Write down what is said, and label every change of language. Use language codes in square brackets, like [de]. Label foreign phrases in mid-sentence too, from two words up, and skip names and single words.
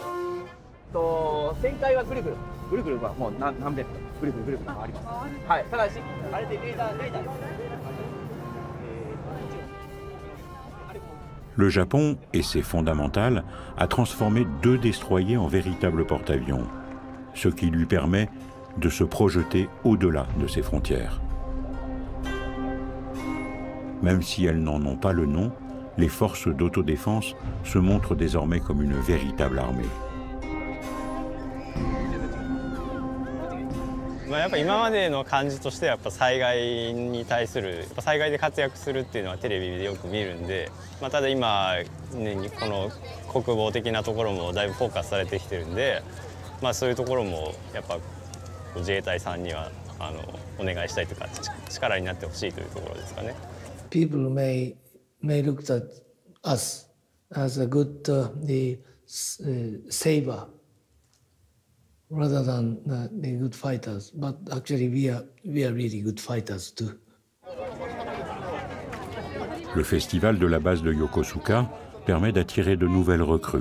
[fr] Le Japon, et c'est fondamental, a transformé 2 destroyers en véritables porte-avions, ce qui lui permet de se projeter au-delà de ses frontières. Même si elles n'en ont pas le nom, les forces d'autodéfense se montrent désormais comme une véritable armée. [ja] やっぱ今までの感じとしてはやっぱ災害に対する災害で活躍するっていうのはテレビでよく見るんで、ただ今、ね、この国防的なところもだいぶフォーカスされてきてるんで、そういうところもやっぱ自衛隊さんにはお願いしたいというか力になってほしいというところですかね。 [en] People may look at us as a good saver rather than the good fighters, but actually we are really good fighters too. [fr] Le festival de la base de Yokosuka permet d'attirer de nouvelles recrues.